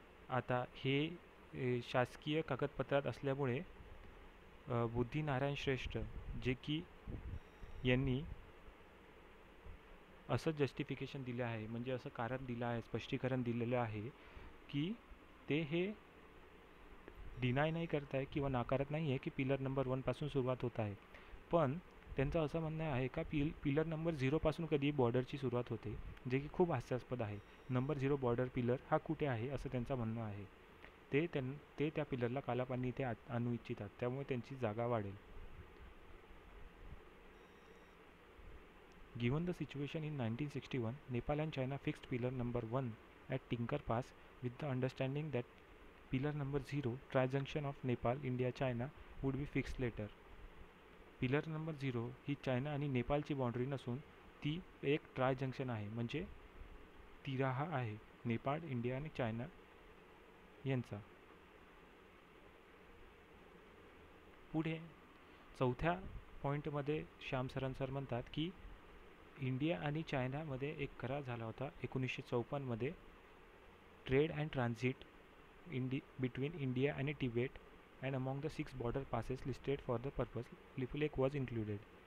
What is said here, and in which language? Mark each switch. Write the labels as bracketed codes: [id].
[mr] आता हे शासकीय कागदपत्रात असल्यामुळे बुद्धिनारायण श्रेष्ठ, जे की यांनी असं जस्टिफिकेशन दिलं आहे, म्हणजे असं कारण दिलं आहे, स्पष्टीकरण दिलेलं आहे की ते हे डिनाय नाही करत आहे किंवा नाकारत नाही आहे की पिलर नंबर 1 पासून सुरुवात होत आहे, पण त्यांचं असं म्हणणं आहे का पिलर नंबर 0 पासून कधी बॉर्डरची सुरुवात होते, जे की खूप हास्यास्पद आहे. नंबर 0 बॉर्डर पिलर हा कुठे आहे असं त्यांचं म्हणणं आहे. ते त्या पिलरला कालापानी इथे आणू इच्छितात, त्यामुळे त्यांची जागा वाढेल. [en] Given the situation in 1961, Nepal and China fixed pillar number 1 at Tinker Pass with the understanding that pillar number 0, tri-junction of Nepal, India, China would be fixed later. [mr] Pillar number 0 he China आणि नेपाळची boundary नसून ती एक try junction आहे, म्हणजे तिराहा आहे Nepal, India आणि China यांचा. पुढे चौथ्या पॉईंटमध्ये श्याम सरन सर म्हणतात की इंडिया आणि चायनामध्ये एक करार झाला होता 1954 मध्ये, [en] Trade and transit between India आणि Tibet and among the 6 border passes listed for the purpose Lipulekh was included.